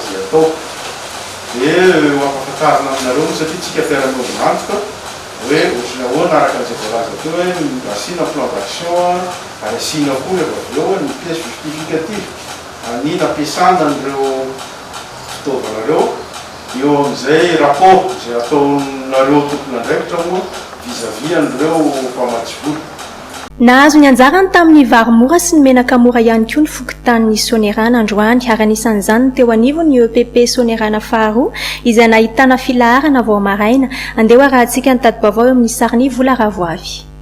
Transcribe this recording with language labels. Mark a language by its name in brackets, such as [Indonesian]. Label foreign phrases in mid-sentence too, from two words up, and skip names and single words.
[Malagasy] zay atao dia ampahafantarina aminareo satria tsika fiarahamonina antoka hoe ohatrany ahoana araka an'izay voalaza teo hoe asina [French] plan d'action [Malagasy] ary asina koa rehefa avy eo ny [French] pièce justificative [Malagasy] anina ampiasana an'ireo fitaovanareo eo amin'izay rapport zay ataonareo tompon'andraikitra moa vis-à-vis an'ireo mpamatsivola. Nahazo ny anjarany tamin'ny vary mora sy ny menaka mora ihany koa ny fokontany Sonerana androany ary anisan'izany teo anivony EPP Sonerana faharoa izay nahitana filaharana vao maraina. Andeha arahantsika ny tadi-baovao eo amin'ny sariny Vola Ravoavy.